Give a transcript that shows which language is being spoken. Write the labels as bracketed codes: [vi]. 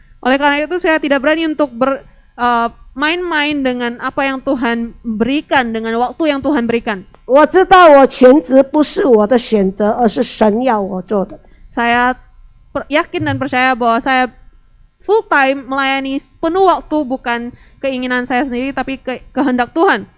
[id] Oleh karena itu saya tidak berani untuk main-main dengan apa yang Tuhan berikan, dengan waktu yang Tuhan berikan. [zh] 我知道我全职不是我的选择，而是神要我做的。 [id] Saya yakin dan percaya bahwa saya full time melayani penuh waktu, bukan keinginan saya sendiri tapi kehendak Tuhan.